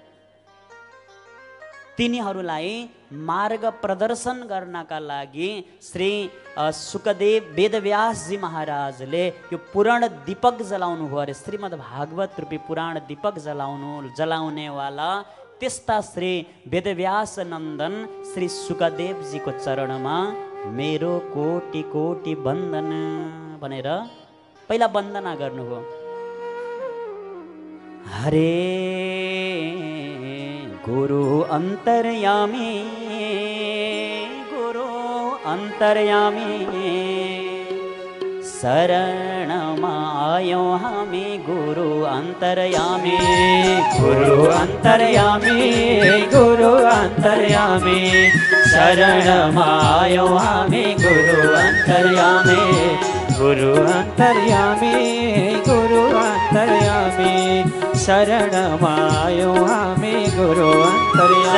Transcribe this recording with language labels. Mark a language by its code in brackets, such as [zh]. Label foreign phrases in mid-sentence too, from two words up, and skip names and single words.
[ne] तिनीहरूलाई मार्ग प्रदर्शन गर्नका लागि श्री सुकदेव वेदव्यासजी महाराजले यो पुराण दीपक जलाउनु भयो अरे। श्रीमद् भागवत रूपी पुराण दीपक जलाउनेवाला त्यस्ता श्री वेदव्यास नन्दन श्री सुकदेवजीको चरणमा मेरो कोटि कोटि वन्दन भनेर पहिला वन्दना गर्नुभयो। हरे गुरु अन्तर्यामी गुरु अंतर्यामी शरणमा आयो हामी गुरु अंतर्यामी गुरु अंतर्यामी गुरु अंतर्यामी शरणमा आयो हामी गुरु अंतर्यामी गुरु अंतर्यामी गुरु अंतर्यामी शरणमा आयो हामी गुरु अंतर्यामी।